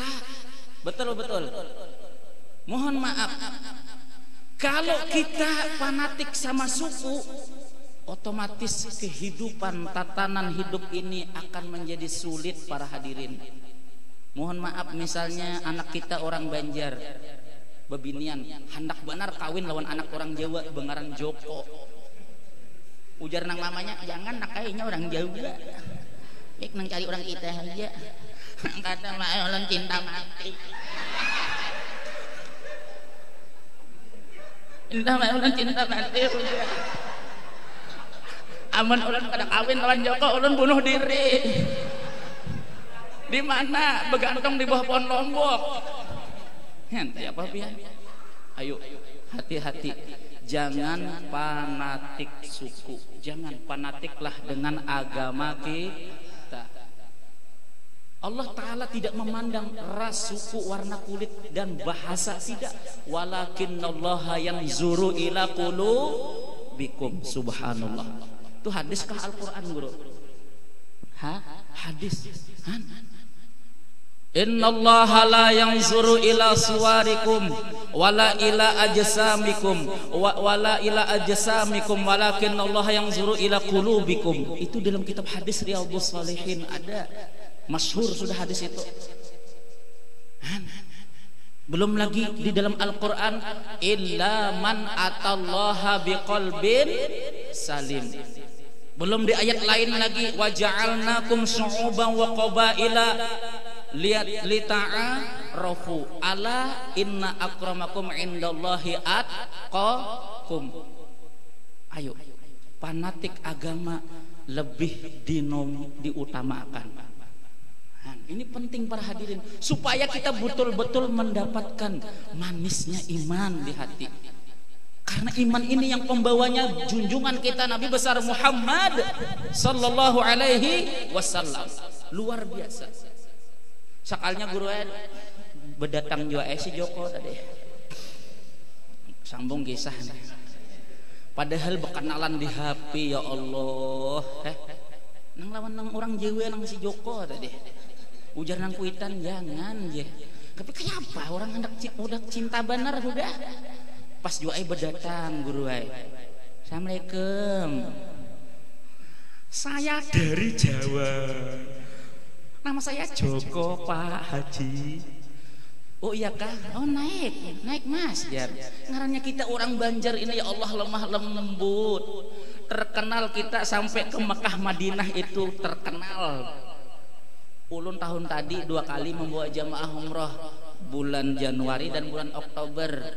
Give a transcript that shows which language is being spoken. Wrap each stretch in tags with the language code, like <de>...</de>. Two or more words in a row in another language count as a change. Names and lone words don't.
<id>Betul. Mohon maaf. Kalau kita fanatik sama suku, otomatis kehidupan tatanan hidup ini akan menjadi sulit para hadirin.</id> <bjn>Mohon maaf misalnya anak kita orang Banjar bebinian hendak benar kawin lawan anak orang Jawa bengaran Joko. Ujar nang mamanya jangan nak kayaknya orang Jawa. Baik nang cari orang kita aja. Kata mah ulun cinta mati. Cinta mati udah. Amun ulun kada kawin lawan Joko, ulun bunuh diri.</bjn> <id>Di mana?</id> <bjn>Begantung di bawah pohon lombok. Henti apa pian?</bjn> <id>Ayo, hati-hati. Jangan fanatik suku. Jangan fanatiklah dengan agama kita. Allah Ta'ala tidak memandang ras, suku, warna kulit dan bahasa, tidak.</id> <ar>ولكن الله ينظر إلى قلوبكم. سبحان الله.</ar> <id>Itu hadis kah Al-Quran, Guru? Hadis.</id> <ar>إن الله لا ينظر إلى صوركم ولا إلى أجسامكم ولا إلى أجسامكم ولكن الله ينظر إلى قلوبكم.</ar> <id>Itu dalam kitab hadis Riyadhus Shalihin ada. Masyhur sudah hadis itu. Belum lagi di dalam Al-Quran,</id> <ar>إلا من أتى الله بقلب سليم.</ar> <id>Belum di ayat lain lagi,</id> <ar>وجعلناكم شعوبا وقبائل لتعارفوا ألا إن أكرمكم عند الله أتقاكم.</ar> <id>Ayo, fanatik agama lebih diutamakan. Ini penting para hadirin, supaya kita betul-betul mendapatkan manisnya iman di hati. Karena iman ini yang pembawanya junjungan kita Nabi besar Muhammad</id> <ar>صلى الله عليه وسلم.</ar> <id>Luar biasa.</id> <bjn>Sakalnya guru bedatang jua si Joko tadi.</bjn> <id>Sambung kisah nih. Padahal berkenalan di HP, ya Allah.</id> <bjn>Nang lawan nang orang Jawa nang si Joko tadi. Ujar nang kuitan jangan je. Tapi kenapa orang hendak udah cinta benar udah. Pas jua berdatang guru Assalamualaikum.</bjn> <id>Saya dari Jawa. Nama saya Joko Pak Haji. Oh iya kah? Oh naik Mas Jar.</id> <bjn>Ngarannya kita orang Banjar ini ya Allah lemah lembut.</bjn> <id>Terkenal kita sampai ke Mekah Madinah itu terkenal. Ulun tahun tadi 2 kali membawa jamaah umroh, bulan Januari dan bulan Oktober.</id>